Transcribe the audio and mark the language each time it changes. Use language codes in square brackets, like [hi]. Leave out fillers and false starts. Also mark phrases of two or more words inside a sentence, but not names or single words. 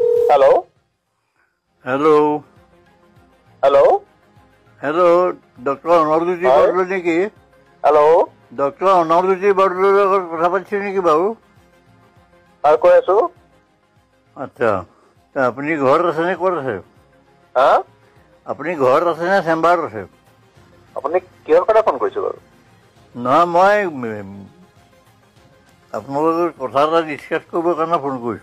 [as] Hello? Hello. Hello? Hello, Dr. Anarduti Bardolo neki? Hello? Dr. Anarduti Bardolo কথা পাতিছে নেকি বাবু? আৰু কৈ আছো। আচ্ছা, আপুনি ঘৰত আছে নে ক'ত আছে? হা? আপুনি ঘৰত আছে নে চেম্বাৰত আছে? আপুনি কিহৰ কাৰণে ফোন কৰিছে বাৰু? নহয়, মই আপোনালোকৰ কথা এটা ডিছকাছ কৰিবৰ কাৰণে ফোন কৰিছোঁ।